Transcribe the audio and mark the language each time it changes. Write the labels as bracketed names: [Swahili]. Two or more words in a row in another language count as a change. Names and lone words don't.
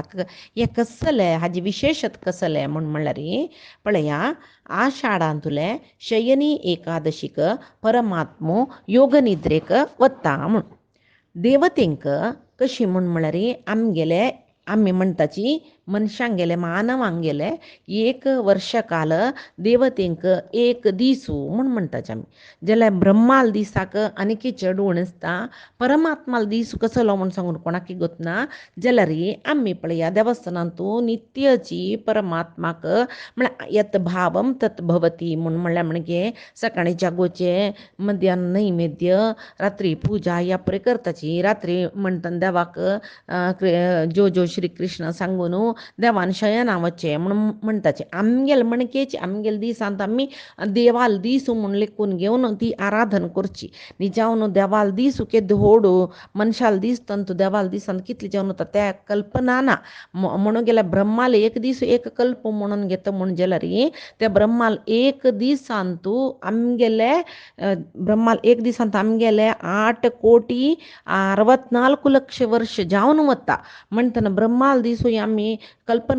[Konkani] हें कसलें हाजी विशेशत कसलें म्हूण म्हळ्यार पळया आषाढांतुले शयनी एकादशीक परमात्मो योग निद्रेक वता म्हूण देवतेंक कशी म्हूण म्हळ्यार आमी म्हणटाची मनशांगेले मानवांगेले 1 वर्ष काल देवतेंक एक दिसू म्हूण म्हणटाचे आमी. जाल्यार ब्रह्माल दिसाक आनीक चड उणेसता परमात्माल दीस कसलो म्हूण सांगून कोणाक गोतना जाल्यार आमी पळया देवस्थानांतू नित्यची परमात्माक म्हळ्यार [Sanskrit] यत भावम तत भवती [Konkani] म्हूण म्हळ्यार म्हणजे सकाळीं जागोवचें मध्यान नैवेद्य रात्री पूजा ह्या पळय करताची. रात्री म्हणटना देवाक जो जो श्री कृष्ण सांगून देवान शयना वचचें म्हणून म्हणटाचें. आमगेल मणकेची आमगेल दिसांत आमी देवाल दिसू म्हूण लेखून घेवन ती आराधन करची न्ही जावन देवाल दिसू केद व्हडू मनशाल दीस तंतू देवाल दिसांत कितले जावन वता त्या कल्पना ना म्हणून गेल्यार ब्रह्माल एक दीस एक कल्प म्हणून घेता म्हूण जाल्यार त्या ब्रह्माल एक दिसांतू आमगेले ब्रह्माल एक दिसांत आमगेले 8,64,00,000 वर्ष जावन वता म्हणटना ब्रह्माल दिसूय आमी कल्पना